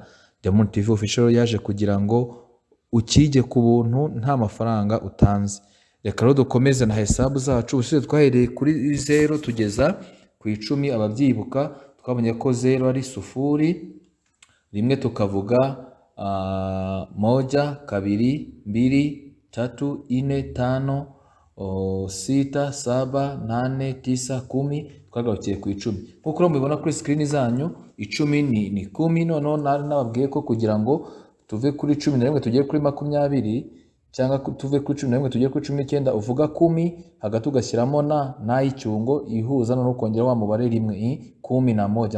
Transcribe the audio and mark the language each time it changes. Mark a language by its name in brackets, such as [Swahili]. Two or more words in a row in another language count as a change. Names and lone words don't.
[Kinyarwanda] The Moon TV official yaje kugira ngo ukige ku buntu nta mafaranga utanze. Reka rero dukomeze na hesabu zacu. Ushize twahereye kuri 0 tugeza ku 10. Ababyibuka twabonye ko 0 ari sufuri, rimwe tukavuga moja, kabiri, mbili, tatu, ine, tano, [Swahili] sita, saba, nane, tisa, [Kinyarwanda] 10. Twagarukiye ku 10. Nkuko mubibona kuri screen zanyu 10 ni 10. Noneho nababwiye ko kugira ngo tuve kuri 11 tugiye kuri 20 cyangwa tuve kuri 11 tugiye kuri 19 uvuga 10 hagati ugashyiramo na y'icyungo ihuza no kongera wa mubare rimwe 11.